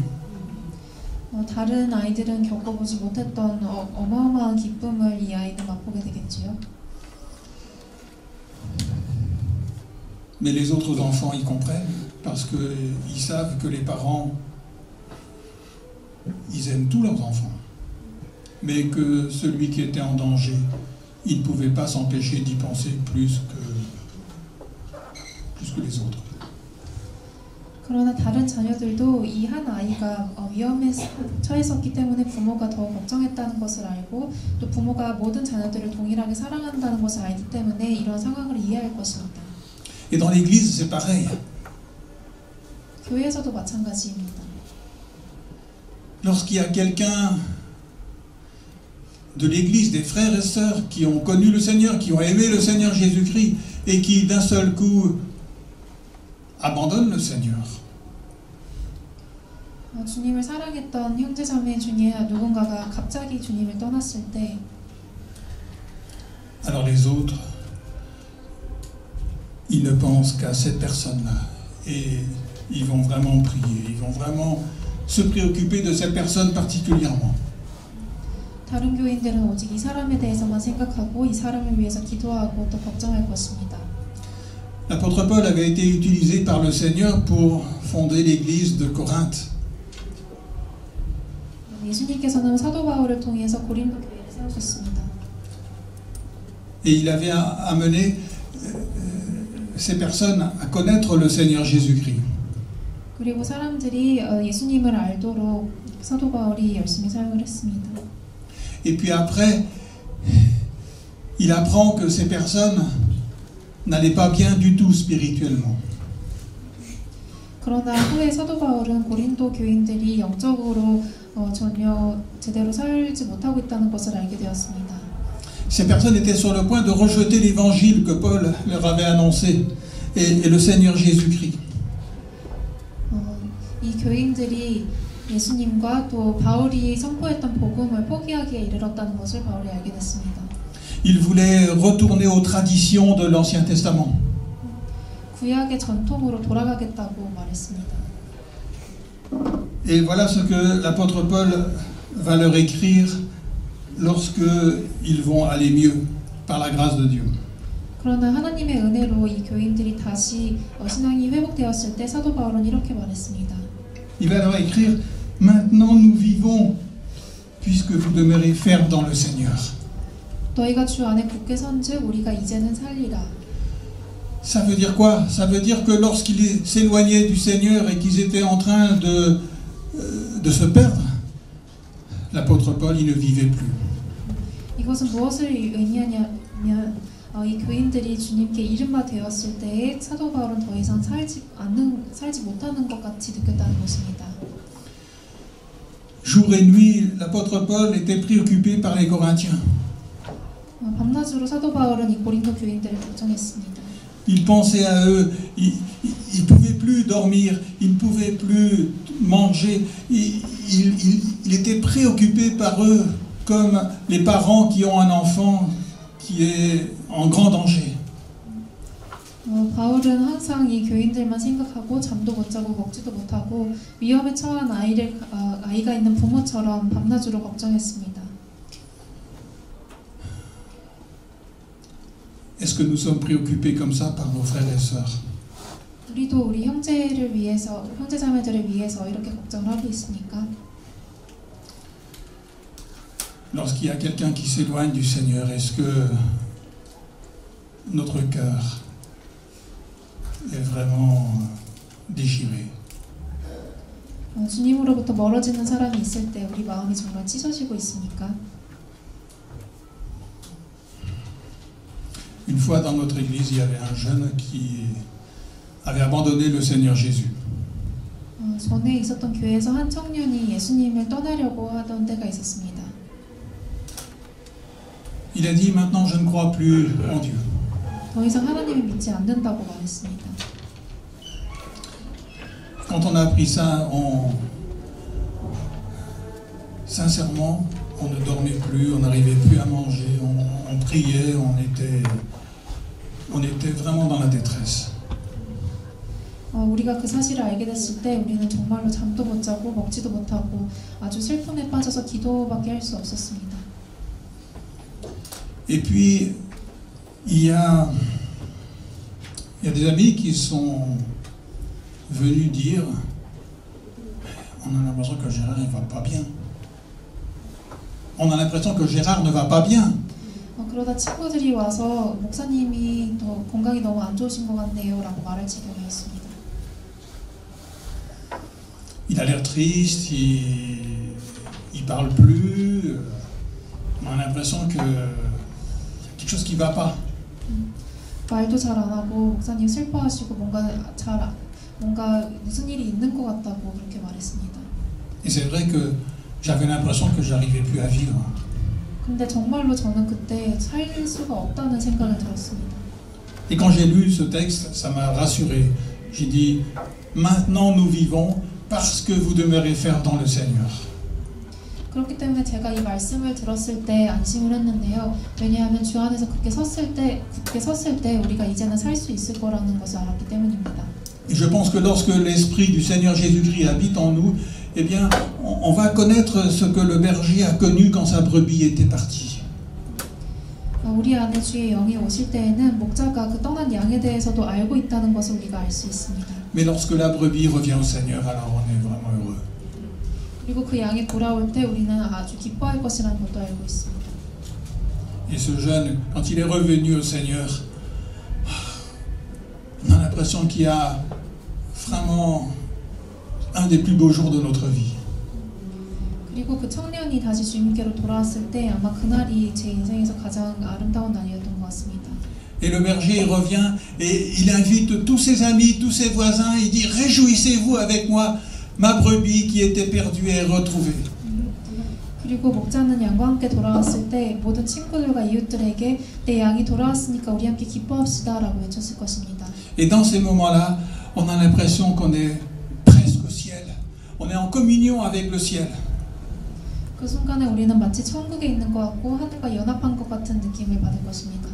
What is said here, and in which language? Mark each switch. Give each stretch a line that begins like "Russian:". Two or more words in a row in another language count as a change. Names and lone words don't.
Korean: 다른 아이들은 겪어보지 못했던 어마어마한 기쁨을 이 아이는 맛보게 되겠지요.
French: Mais les autres enfants, ils comprennent parce qu'ils savent que les parents, ils aiment tous leurs enfants. Mais que celui qui était en danger, il ne pouvait pas s'empêcher d'y penser plus que les autres.
Korean: 그러나 다른 자녀들도 이 한 아이가 위험에 처했었기 때문에 부모가 더 걱정했다는 것을 알고 또 부모가 모든 자녀들을 동일하게 사랑한다는 것을 알기 때문에 이런 상황을 이해할 것입니다.
French: Et dans l'église, c'est pareil.
Korean: 교회에서도 마찬가지입니다.
French: Lorsqu'il y a quelqu'un de l'église, des frères et sœurs qui ont connu le Seigneur, qui ont aimé le Seigneur Jésus-Christ et qui d'un seul coup abandonnent le Seigneur.
Korean: 주님을 사랑했던 형제자매 중에 누군가가 갑자기 주님을 떠났을 때
French: Alors les autres, ils ne pensent qu'à cette personne-là et ils vont vraiment prier, ils vont vraiment se préoccuper de cette personne particulièrement.
Korean: 다른 교인들은 오직 이 사람에 대해서만 생각하고 이 사람을 위해서 기도하고 또 걱정할 것입니다.
French: L'apôtre Paul avait été utilisé par le Seigneur pour fonder l'église de Corinthe.
Korean: 예수님께서는 사도 바울을 통해서 고린도 교회를 세우셨습니다.
French: Et il avait amené ces personnes à connaître le Seigneur Jésus-Christ.
Korean: 그리고 사람들이 예수님을 알도록 사도 바울이 열심히 사역을 했습니다.
French: Et puis après, il apprend que ces personnes n'allaient pas bien du tout spirituellement.
Korean: 그러나 후에 사도 바울은 고린도 교인들이 영적으로 전혀 제대로 살지 못하고 있다는 것을 알게 되었습니다.
French: Ces personnes étaient sur le point de rejeter l'évangile que Paul leur avait annoncé et le Seigneur Jésus-Christ.
Korean: 이 교인들이 예수님과 또 바울이 선포했던 복음을 포기하기에 이르렀다는 것을 바울이 알게 됐습니다.
French: Ils voulaient retourner aux traditions de l'Ancien Testament.
Korean: 구약의 전통으로 돌아가겠다고 말했습니다.
French: Et voilà ce que l'apôtre Paul va leur écrire lorsque ils vont aller mieux par la grâce de Dieu.
Korean: 그러나 하나님의 은혜로 이 교인들이 다시 신앙이 회복되었을 때 사도 바울은 이렇게 말했습니다.
French: Il va leur écrire: Maintenant nous vivons puisque vous demeurez fermes dans le Seigneur.
Korean: 너희가 주 안에 굳게 선즉 우리가 이제는 살리라.
French: Ça veut dire quoi? Ça veut dire que lorsqu'ils s'éloignaient du Seigneur et qu'ils étaient en train de se perdre, l'apôtre Paul, il ne vivait plus.
Korean: 이것은 무엇을 의미하냐면 이 교인들이 주님께 이른바 되었을 때에 사도 바울은 더 이상 살지 못하는 것 같이 느꼈다는 것입니다.
French: Jour et nuit, l'apôtre Paul était préoccupé par les Corinthiens.
Korean: 밤낮으로 사도 바울은 이 고린도 교인들을 걱정했습니다.
French: il pensait à eux, il ne pouvait plus dormir, il ne pouvait plus manger, il était préoccupé par eux comme les parents qui ont un enfant qui est en grand danger.
Korean: 바울은 항상 이 교인들만 생각하고 잠도 못 자고 먹지도 못하고 위험에 처한 아이가 있는 부모처럼 밤낮으로 걱정했습니다.
French: Est-ce que nous sommes préoccupés comme ça par nos frères et sœurs?
Korean: 우리도 우리 형제를 위해서, 형제자매들을 위해서 이렇게 걱정을 하고 있습니까?
French: Lorsqu'il y a quelqu'un qui s'éloigne du Seigneur, est-ce que notre cœur est vraiment déchiré?
Korean: 주님으로부터 멀어지는 사람이 있을 때 우리 마음이 정말 찢어지고 있습니까?
French: Une fois dans notre église, il y avait un jeune qui avait abandonné le Seigneur Jésus.
Korean: 전에 있었던 교회에서 한 청년이 예수님을 떠나려고 하던 때가 있었습니다.
French: Il a dit, maintenant je ne crois plus en Dieu.
Korean: 더 이상 하나님을 믿지 않는다고 말했습니다.
French: Quand on a appris ça, sincèrement, on ne dormait plus, on n'arrivait plus à manger, on priait, on était vraiment dans la détresse.
Korean: 우리가 그 사실을 알게 됐을 때 우리는 정말로 잠도 못 자고 먹지도 못하고 아주 슬픔에 빠져서 기도밖에 할 수 없었습니다.
French: Et puis, il y a des amis qui sont venus dire, on a l'impression que Gérard ne va pas bien. On a l'impression que Gérard ne va pas bien.
Korean: 그러다 친구들이 와서 목사님이 더 건강이 너무 안 좋으신 것 같네요 라고 말할 지경이었습니다.
French: Il a l'air triste, il parle plus. On a l'impression que quelque chose qui ne va pas.
Korean: 말도 잘 안 하고 목사님 슬퍼하시고 뭔가 무슨 일이 있는 것 같다고 그렇게 말했습니다.
French: Et c'est vrai que j'avais l'impression que j'arrivais plus à vivre.
Korean: 근데 정말로 저는 그때 살 수가 없다는 생각을 들었습니다.
French: Et quand j'ai lu ce texte, ça m'a rassuré. J'ai dit, maintenant nous vivons parce que vous demeurez ferme dans le Seigneur.
Korean: 그렇기 때문에 제가 이 말씀을 들었을 때 안심을 했는데요. 왜냐하면 주 안에서 굳게 섰을 때 우리가 이제는 살 수 있을 거라는 것을 알았기 때문입니다.
French: Et je pense que lorsque l'Esprit du Seigneur Jésus-Christ habite en nous, eh bien, on va connaître ce que le berger a connu quand sa brebis était partie.
Korean: 우리 안에 주의 영이 오실 때에는 목자가 그 떠난 양에 대해서도 알고 있다는 것을 우리가 알 수 있습니다.
French: Mais lorsque la brebis revient au Seigneur, alors on est vraiment heureux.
Korean: 그리고 그 양이 돌아올 때 우리는 아주 기뻐할 것이라는 것도 알고 있습니다.
French: Et ce jeune, quand il est revenu au Seigneur, on a l'impression qu'il y a vraiment un des plus beaux jours de notre vie.
Korean: 그리고 그 청년이 다시 주님께로 돌아왔을 때 아마 그날이 제 인생에서 가장 아름다운 날이었던 것 같습니다.
French: Et le berger il revient et il invite tous ses amis, tous ses voisins, il dit réjouissez-vous avec moi, ma brebis qui était perdue est retrouvée.
Korean: 그리고 목자는 양과 함께 돌아왔을 때 모든 친구들과 이웃들에게 내 양이 돌아왔으니까 우리 함께 기뻐합시다라고 외쳤을 것입니다.
French: Et dans ces moments-là, on a l'impression qu'on est presque au ciel. On est en communion avec le ciel.
Korean: 그 순간에 우리는 마치 천국에 있는 것 같고 하늘과 연합한 것 같은 느낌을 받을 것입니다.